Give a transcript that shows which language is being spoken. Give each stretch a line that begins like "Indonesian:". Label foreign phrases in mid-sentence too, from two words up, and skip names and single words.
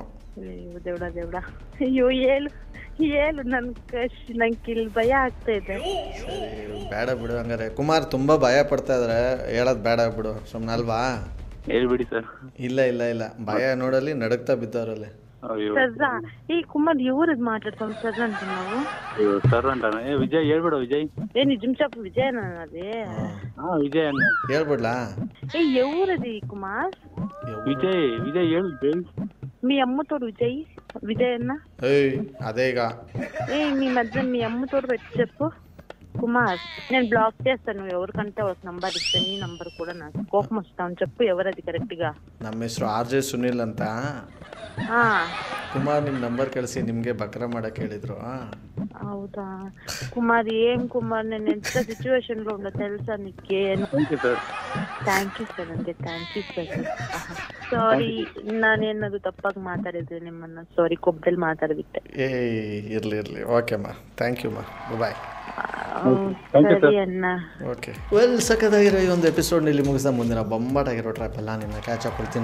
Kannada: ದೇವ್ಡ ಅಯ್ಯೋ, ಹೇಳು. ನಂಗೆ ಇಲ್ಲಿ ಭಯ ಆಗ್ತಾ ಇದೆ. ಬೇಡ ಬಿಡು ಹಂಗಾರೆ. ಕುಮಾರ್ ತುಂಬಾ ಭಯ ಪಡ್ತಾ ಇದಾರೆ, ಹೇಳೋದು ಬೇಡ ಬಿಡು, ಸುಮ್ಮನೆ ಅಲ್ವಾ? ಹೇಳ್ಬಿಡಿ ಸರ್. ಇಲ್ಲ, ಭಯ ನೋಡಲಿ ನಡುಗ್ತಾ ಬಿದ್ದವರಲ್ಲಿ. ಸರ್ರಾ, ಈ ಕುಮಾರ್
Telugu: ఎవరు మాట్లాడుతాం సర్ అంటున్నావు? సర్ అంటాను. విజయ్ ಹೇಳ್ಬಿಡು. విజయ్ నిజం చెప్పు. విజయనా అది? విజయ్ అన్న
Kannada: ಹೇಳ್ಬಿಡ್ಲಾ?
Telugu: ఎవరది కుమార్?
Kannada: విజయ్ ಹೇಳು.
Telugu: మీ అమ్మతోడు విజయ్ అన్న. అదే ఇక. మీ మధ్య మీ అమ్మతోడు పెట్టి చెప్పు కుమార్. నేను బ్లాక్ చేస్తాను. ఎవరికంటే ఒక నంబర్ ఇస్తే నీ నంబర్ కూడా నాకు కోపం వస్తాను. చెప్పు ఎవరది కరెక్ట్ గా.
Kannada: ನಮ್ಮ ಹೆಸರು ಆರ್ ಜೆ ಸುನಿಲ್ ಅಂತ. ಕುಮಾರ್ ನಿಮ್ಮ ನಂಬರ್ ಕಳಿಸಿ ನಿಮಗೆ ಬಕ್ರ ಮಾಡಕ್ಕೆ ಹೇಳಿದ್ರು. ಹೌದಾ ಕುಮಾರ್? ಏನ್ ಕುಮಾರ್,
Telugu: నేను ఎంత సిచ్యువేషన్ లో ఉన్నా తెలుసా నీకే?
English: thank you sir. ನನಗೆ thank you sir.
Kannada: ಸಾರಿ, ನಾನೇನದು ತಪ್ಪಾಗಿ ಮಾತಾಡಿದ್ರೆ ನಿಮ್ಮನ್ನ. ಸಾರಿ, ಕೊಬ್ಬದಲ್ಲಿ ಮಾತಾಡ್ಬಿಟ್ಟೆ. ಇರ್ಲಿ. ಓಕೆ ಅಮ್ಮ,
English: thank you
Kannada: ಅಮ್ಮ, ಬಾಯ್. ಸರಿ ಅಣ್ಣ. ಓಕೆ, ವೆಲ್, ಸಖತ್ತಾಗಿರೋ ಈ ಒಂದು ಎಪಿಸೋಡ್ನಲ್ಲಿ ಮುಗಿಸ್ತಾ ಮುಂದಿನ ಬೊಂಬಾಟಾಗಿರೋ ಟ್ರ್ಯಾಪ್ ಎಲ್ಲ ನಿಮ್ಮನ್ನ
English: catch up
Kannada: ಕೊಡ್ತೀನಿ.